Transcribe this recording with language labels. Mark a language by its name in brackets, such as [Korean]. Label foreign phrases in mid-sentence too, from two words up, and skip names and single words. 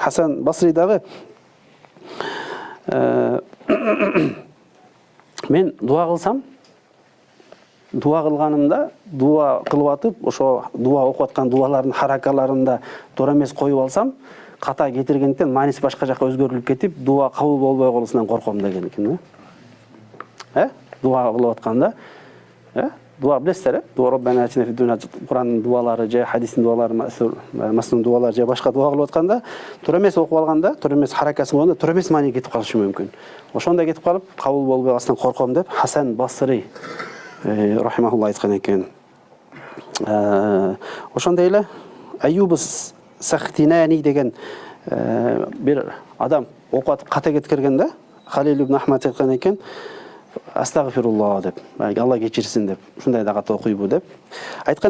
[Kyrgyz] Хасан Басри дагы мен дуа кылсам, дуа кылганымда, дуа кылып атып, ошо дуа окуп аткан дуалардын харакаларында туура эмес коюп алсам, ката кетиргенден мааниси башка жакка өзгөрүлүп кетип, дуа кабыл болбой калуусунан корком деген экен. Дуа кылып атканда, дуа билесиздер, дуа [Arabic] ربنا آتنا في الدنيا, [Kyrgyz] Куранын дуалары же хадистин дуалары, маслун дуалары же башка дуа кылып атканда, туура эмес окуп алганда, туура эмес харакасын кылганда, туура эмес маани кетип калышы мүмкүн. Ошондой кетип калып, кабыл болбой калсынан корком деп Хасан Басри рахимахулла айткан экен. Ошондой эле Аюб Сахтинани деген бир адам окуп атып ката кеткергенде, Халил ибн Ахмад айткан экен: "Астагфируллах" деп, Алла кечирсин деп, ушундай да ката окуйбу деп айткан.